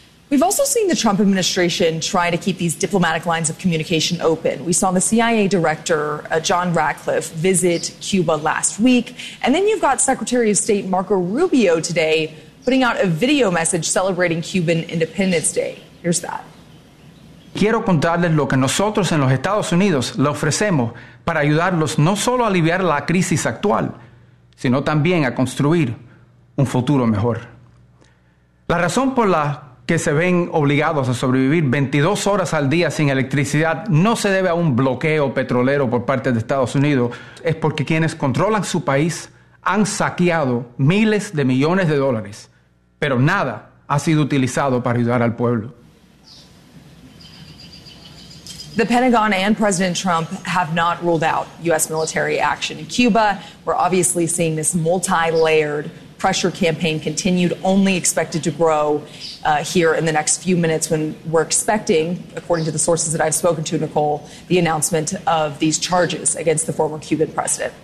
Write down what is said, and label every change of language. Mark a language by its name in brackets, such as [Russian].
[English] We've also seen the Trump administration try to keep these diplomatic lines of communication open. We saw the CIA director, John Ratcliffe, visit Cuba last week. And then you've got Secretary of State Marco Rubio today putting out a video message celebrating Cuban Independence Day. Here's that. [Spanish] Quiero contarles lo que nosotros en los Estados Unidos le ofrecemos para ayudarlos no solo a aliviar la crisis actual, sino también a construir un futuro mejor. La razón por la que se ven obligados a sobrevivir 22 horas al día sin electricidad no se debe a un bloqueo petrolero por parte de Estados Unidos, es porque quienes controlan su país han saqueado miles de millones de dólares, pero nada ha sido utilizado para ayudar al pueblo. [English] The Pentagon and President Trump have not ruled out U.S. military action in Cuba. We're obviously seeing this multi-layered pressure campaign continued, only expected to grow here in the next few minutes when we're expecting, according to the sources that I've spoken to, Nicole, the announcement of these charges against the former Cuban president.